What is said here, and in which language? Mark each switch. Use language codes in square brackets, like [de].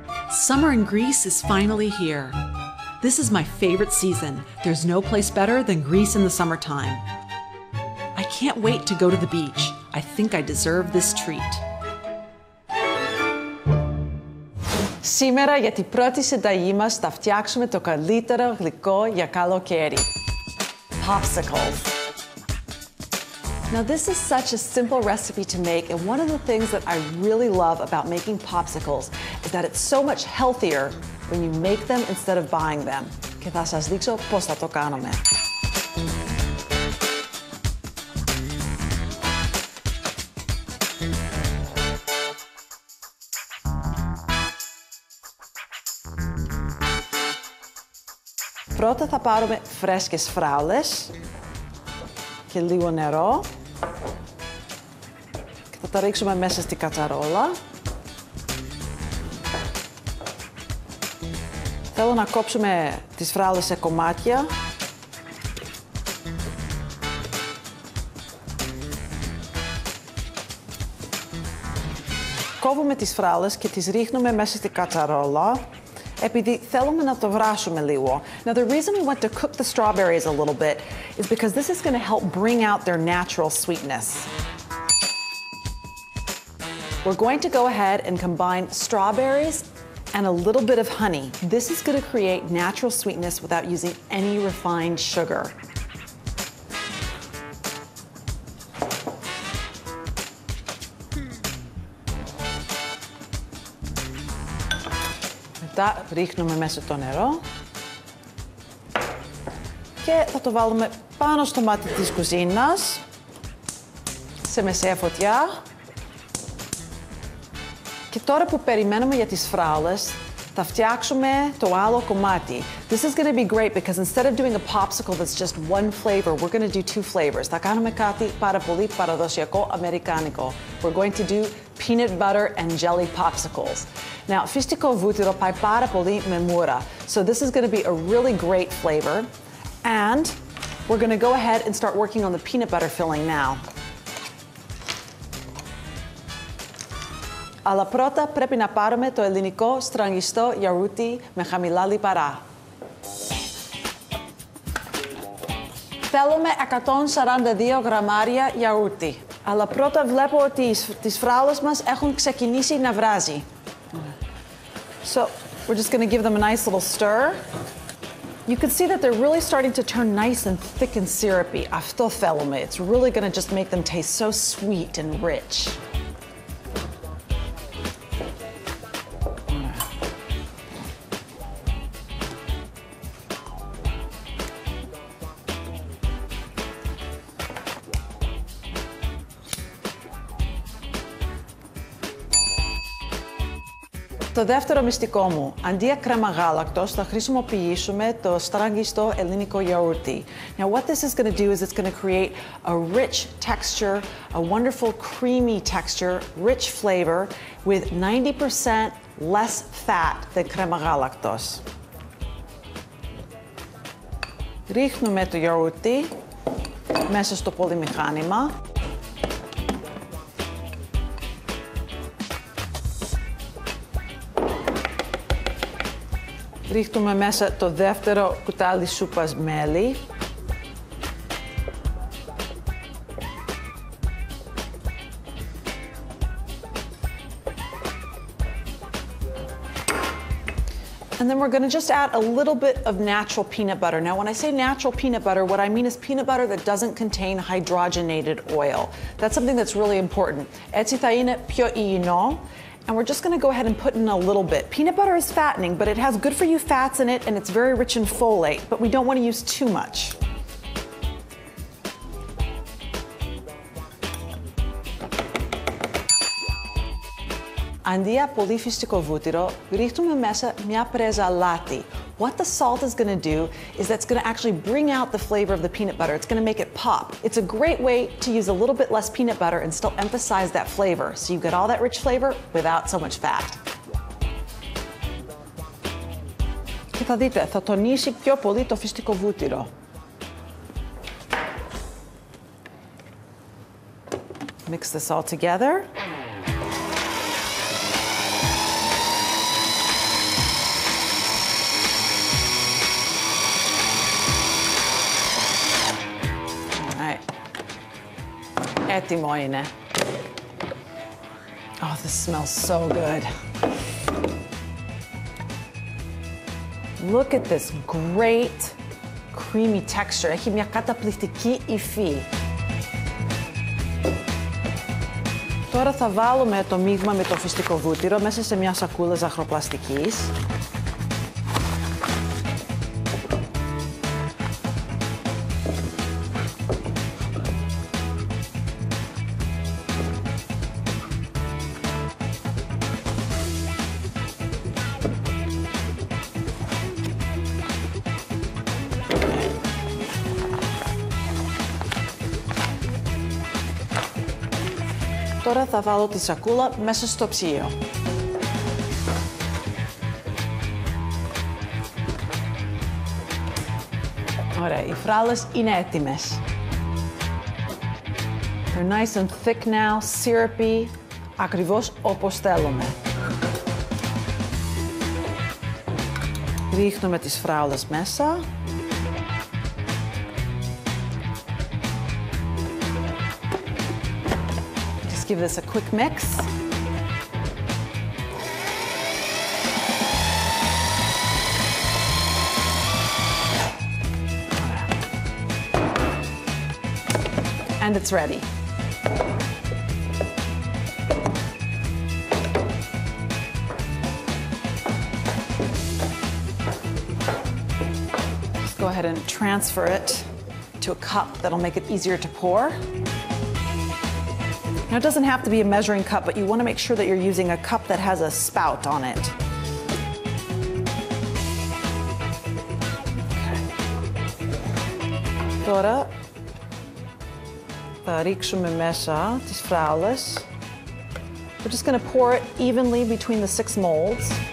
[en] Summer in Greece is finally here. This is my favorite season. There's no place better than Greece in the summertime. I can't wait to go to the beach. I think I deserve this treat. [el] Σήμερα για την πρώτη συνταγή μας θα φτιάξουμε το καλύτερο γλυκό για καλοκαίρι. [en] Popsicles. Now this is such a simple recipe to make, and one of the things that I really love about making popsicles is that it's so much healthier when you make them instead of buying them. [el] Και θα σας δείξω πώς θα το κάνουμε. Πρώτα θα πάρουμε φρέσκες φράουλες και λίγο νερό και θα τα ρίξουμε μέσα στη κατσαρόλα. Θέλω να κόψουμε τις φράουλες σε κομμάτια. Κόβουμε τις φράουλες και τις ρίχνουμε μέσα στη κατσαρόλα, επειδή θέλουμε να το βράσουμε λίγο. [en] Now the reason we want to cook the strawberries a little bit is because this is going to help bring out their natural sweetness. We're going to go ahead and combine strawberries and a little bit of honey. This is going to create natural sweetness without using any refined sugar. [el] Μετά ρίχνουμε μέσα το νερό και θα το βάλουμε πάνω στο μάτι της κουζίνας σε μεσαία φωτιά. Και τώρα που περιμένουμε για τις φράουλες, θα φτιάξουμε το άλλο κομμάτι. [en] This is going to be great because instead of doing a popsicle that's just one flavor, we're going to do two flavors. [el] Θα κάνουμε κάτι πάρα πολύ παραδοσιακό αμερικάνικο. [en] We're going to do peanut butter and jelly popsicles. [el] Now, φυστικό βούτυρο πάει πάρα πολύ με μούρα. [en] So this is going to be a really great flavor. And we're going to go ahead and start working on the peanut butter filling now. [el] Αλλά πρώτα πρέπει να πάρουμε το ελληνικό στραγγιστό γιαούρτι με χαμηλά λιπαρά. Θέλουμε 142 γραμμάρια γιαούρτι. Αλλά πρώτα βλέπω ότι τις φράουλες μας έχουν ξεκινήσει να βράζει. [en] So, we're just going to give them a nice little stir. You can see that they're really starting to turn nice and thick and syrupy. [el] Αυτό θέλουμε. [en] It's really going to just make them taste so sweet and rich. [el] Το δεύτερο μυστικό μου, αντί για κρέμα γάλακτος, θα χρησιμοποιήσουμε το στραγγιστό ελληνικό γιαούρτι. [en] Now what this is going to do is it's going to create a rich texture, a wonderful creamy texture, rich flavor with 90% less fat than [el] κρέμα γάλακτος. Ρίχνουμε το γιαούρτι μέσα στο πολυμηχάνημα. Ρίχνουμε μέσα το δεύτερο κουτάλι σούπας μέλι. [en] And then we're going to just add a little bit of natural peanut butter. Now, when I say natural peanut butter, what I mean is peanut butter that doesn't contain hydrogenated oil. That's something that's really important. [el] Έτσι θα είναι πιο υγιεινό. [en] And we're just going to go ahead and put in a little bit. Peanut butter is fattening, but it has good for you fats in it, and it's very rich in folate, but we don't want to use too much. [el] Αντί από πολύ φυστικό βούτυρο, ρίχνουμε μέσα μια πρέζα αλάτι. [en] What the salt is going to do is that's going to actually bring out the flavor of the peanut butter. It's going to make it pop. It's a great way to use a little bit less peanut butter and still emphasize that flavor. So you get all that rich flavor without so much fat. [el] Και θα δείτε, θα τονίσει πιο πολύ το φυστικό βούτυρο. [en] Mix this all together. [el] Έτοιμο είναι. [en] Oh, this smells so good. Look at this great creamy texture. [el] Έχει μια καταπληκτική υφή. Τώρα θα βάλουμε το μείγμα με το φυστικό βούτυρο μέσα σε μια σακούλα ζαχαροπλαστικής. Τώρα θα βάλω τη σακούλα μέσα στο ψυγείο. Ωραία, οι φράλες είναι έτοιμες. [en] They're nice and thick now, syrupy, [el] ακριβώς όπως θέλουμε. Ρίχνουμε τις φράουλες μέσα. [en] Give this a quick mix. And it's ready. Just go ahead and transfer it to a cup that'll make it easier to pour. Now, it doesn't have to be a measuring cup, but you want to make sure that you're using a cup that has a spout on it. Okay. [el] Τώρα θα ρίξουμε μέσα τις φράουλες. [en] We're just going to pour it evenly between the 6 molds.